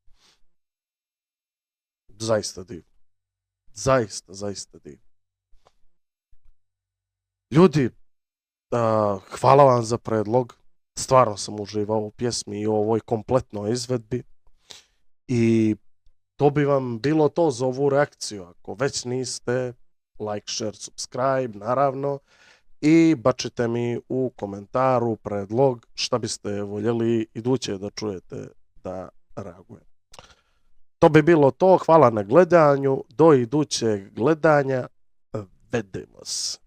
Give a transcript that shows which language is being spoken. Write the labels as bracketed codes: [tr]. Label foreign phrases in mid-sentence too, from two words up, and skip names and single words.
[bs] Zaista divno. Zaista divno. Ljudi, hvala vam za predlog. Stvarno sam uživao u pjesmi i u ovoj kompletnoj izvedbi. I to bi vam bilo to za ovu reakciju. Ako već niste, [en] like, share, subscribe, [bs] naravno. I bačite mi u komentaru predlog šta biste voljeli iduće da čujete da reagujem. To bi bilo to. Hvala na gledanju. Do idućeg gledanja. Vidimo se.